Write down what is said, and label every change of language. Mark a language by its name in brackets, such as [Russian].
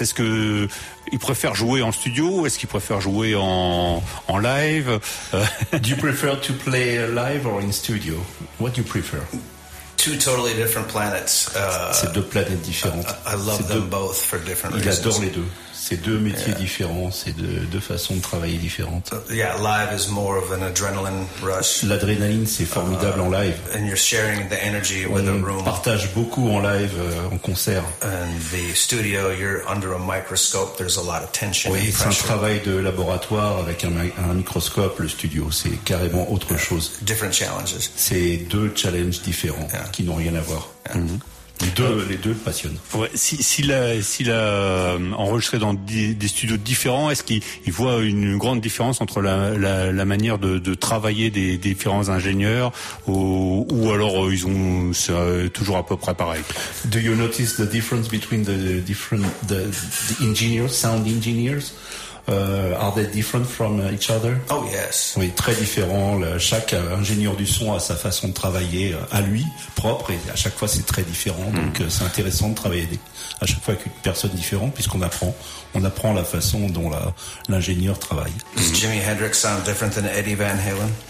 [French] Est-ce que il préfère jouer en studio ou est-ce qu'il préfère jouer en live? [English] Do you prefer to play live or in studio? What do you prefer? Two totally different planets. [French] C'est deux planètes différentes. [English] I love them both for different reasons. [French] Il adore les deux. C'est deux métiers différents, c'est deux façons de travailler différentes. [English] Live is more of an adrenaline rush. [French] L'adrénaline, c'est formidable en live. [English] And you're sharing the energy with the room. [French] On partage beaucoup en live, en concert. [English] And the studio, you're under a microscope, there's a lot of tension. [French] Oui, c'est un travail de laboratoire avec un microscope, le studio, c'est carrément autre chose. [English] Different challenges. [French] C'est deux challenges différents qui n'ont rien à voir. Yeah. Mm-hmm. Les deux le passionnent. Ouais, s'il a enregistré dans des studios différents, est-ce qu'il voit une grande différence entre la manière de travailler des différents ingénieurs ou alors c'est toujours à peu près pareil? [English] Do you notice the difference between the engineers, sound engineers? Are they different from each other? Oh yes. [French] Oui, très différent. Chaque ingénieur du son a sa façon de travailler à lui propre et à chaque fois c'est très différent. Donc c'est intéressant de travailler à chaque fois avec une personne différente puisqu'on apprend. On apprend la façon dont l'ingénieur travaille. [English] Does Jimi Hendrix sound different than Eddie Van Halen?